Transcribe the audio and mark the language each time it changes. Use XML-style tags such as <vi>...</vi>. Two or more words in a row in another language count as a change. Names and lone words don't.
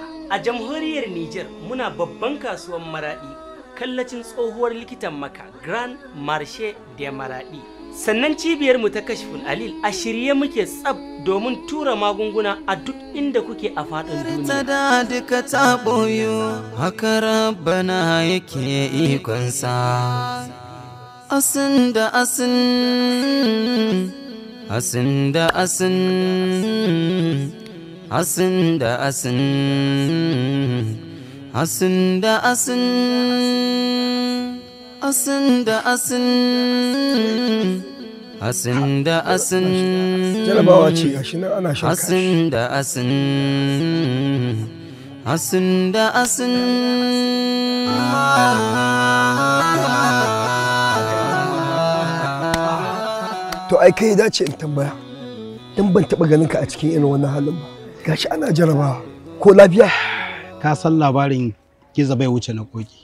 <ha>A jamhuriyar Niger muna babban kasuwar Maradi kallacin tsohuwar likitan Maka Grand Marché de Maradi. Sannan cibiyar mu ta Kashful Alil a shirye muke tsab domin tura magunguna a duk inda kuke a faɗin duniya. Ta da duka ta boyo haka rabbana yake ikonsa. Asin da asin, asin da asin, asin da asin, asin da asin, asin da asin. Asin da asin, jarabawa ce gashi nan ana shan asin da asin, asin da asin. To ai kai dace in tambaya, dan ban taba ganin ka a cikin irin wannan halin ba. Gashi ana jarabawa, ko lafiya? Ka san labarin Giza bai wuce na koki.</ha>